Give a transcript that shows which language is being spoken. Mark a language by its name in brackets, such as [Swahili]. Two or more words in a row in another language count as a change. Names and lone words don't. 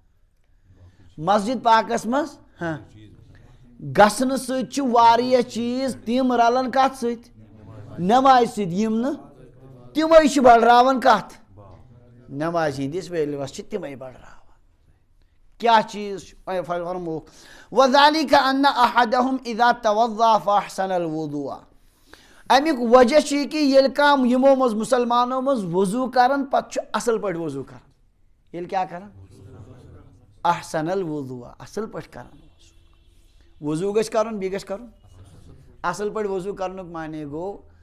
[Kashmiri] مسجد پاکس منٛز گژھنہٕ سۭتۍ چھِ واریاہ چیٖز تِم رلان کتھ سۭتۍ نٮ۪مازِ سۭتۍ یِم نہٕ تِمے چھِ بڑراوان کتھ نٮ۪مازِ ہِنٛدِس ویلیوس چھِ تِمے بڑراوان کیٛاہ چیٖز چھُ فرمووُکھ [Arabic] وذالِکَ اَنَّ أَحَدَهُمْ اِذَا تَوَضَّأَ فَأَحْسَنَ الْوُضُوءَ [Kashmiri] امیُک وجہ چھُ یہِ کہِ ییٚلہِ کانٛہہ یِمو منٛز مُسلمانو منٛز وضوٗ کران پتہٕ چھُ اصل پٲٹھۍ وضوٗ کران ییٚلہِ کیٛاہ کران [Arabic] احسن الوضوٗ [Kashmiri] اصل پٲٹھۍ کران وضوٗ گژھِ کرُن بیٚیہِ گژھِ کرُن اصل پٲٹھۍ وضوٗ کرنُک معنے گوٚو